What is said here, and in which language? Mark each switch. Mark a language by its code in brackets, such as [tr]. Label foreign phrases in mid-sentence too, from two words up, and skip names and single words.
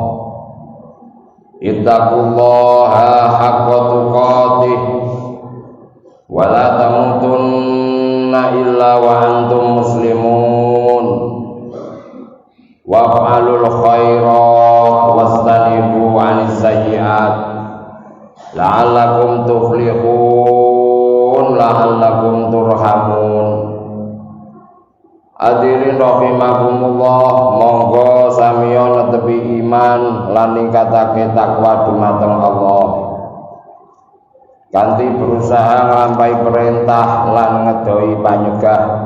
[ar] اتقوا الله حق تقاته ولا تموتن إلا وأنتم مسلمون وافعلوا الخيرات واجتنبوا عن السيئات لعلكم تفلحون لعلكم ترحمون. حاضرين رحمكم الله, [jv] monggo samiya netepi iman lan ningkatake takwa dumateng Allah kanthi berusaha nglampahi perintah lan ngedoi panyegah